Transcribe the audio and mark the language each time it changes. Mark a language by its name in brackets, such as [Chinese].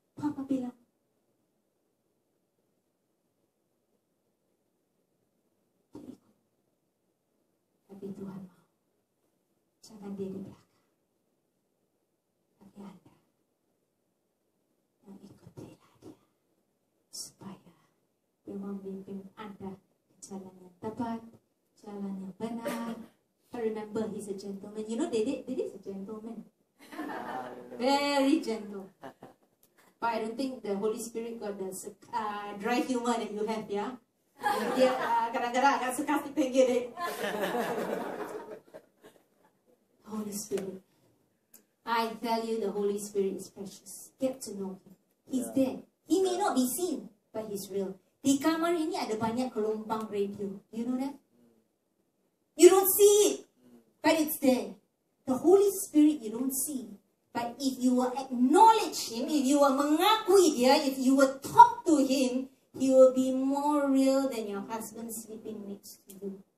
[Indonesian] Bapa bilang, tapi Tuhan mau. Jangan dia di belakang. Tapi Anda yang ikutilah Dia. Supaya Dia memimpin Anda ke jalan yang tepat, jalan yang benar. [English] But remember, He's a gentleman. You know, David is a gentleman. Very gentle. But I don't think the Holy Spirit got the dry humor that you have, yeah? [Indonesian] Dia kadang-kadang agak suka tinggi deh. [English] Holy Spirit. I tell you, the Holy Spirit is precious. Get to know Him. He's there. He may not be seen, but He's real. [Indonesian] Di kamar ini ada banyak gelombang radio. [English] You know that? You don't see it, but it's there. The Holy Spirit you don't see. But if you will acknowledge Him, if you will [Indonesian] mengakui Dia, [English] if you will talk to Him, He will be more real than your husband sleeping next to you.